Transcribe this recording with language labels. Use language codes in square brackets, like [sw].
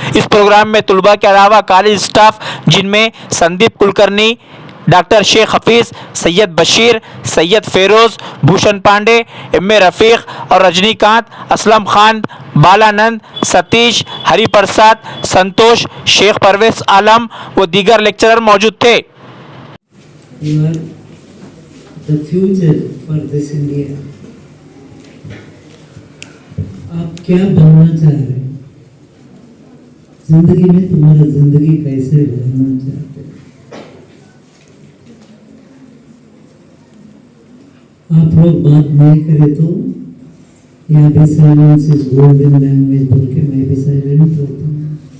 [hi] इस प्रोग्राम में तुलबा के अलावा कॉलेज स्टाफ जिनमें Sandeep Kulkarni, doctor Sheikh Hafeez, Syed Bashir, Syed Feroz, Bhushan Pandey, M A रफ़ीक और रजनीकांत, असलम खान, बालानंद, सतीश, हरिप्रसाद, संतोष, शेख परवेज आलम व दीगर लेक्चरर मौजूद थे। [en] You are the future for this India. [hi] आप क्या बनना चाह रहे हैं जिंदगी में? तुम्हारा जिंदगी कैसे रहना चाहते हैं? आप लोग बात नहीं करें तो यहाँ भी [en] silence is golden language [hi] बोल के मैं भी साइलेंट होता हूँ।